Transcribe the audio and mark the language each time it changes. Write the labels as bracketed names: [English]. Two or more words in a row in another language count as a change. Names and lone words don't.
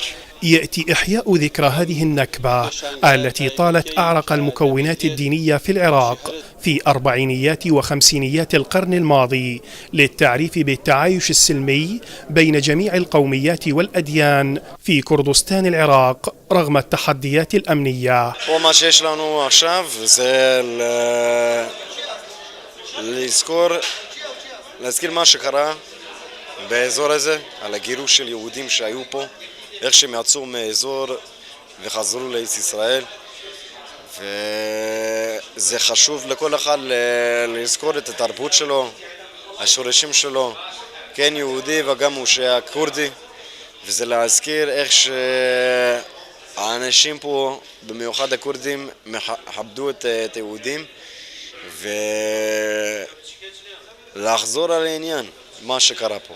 [Arabic] يأتي إحياء ذكرى هذه النكبة التي طالت أعرق المكونات الدينية في العراق في أربعينيات وخمسينيات القرن الماضي للتعريف بالتعايش السلمي بين جميع القوميات والأديان في كردستان العراق رغم التحديات الأمنية. [Hebrew] وما שיש לנו עכשיו זה להזכיר מה שקרה באזור הזה, על הגירוש של יהודים שהיו פה, איך שהם יצאו מאזור וחזרו לארץ ישראל, וזה חשוב לכל אחד לזכור את התרבות שלו, השורשים שלו, כן יהודי וגם הוא שהיה כורדי, וזה להזכיר איך שהאנשים פה, במיוחד הכורדים, מכבדו את היהודים, ולחזור על העניין, מה שקרה פה.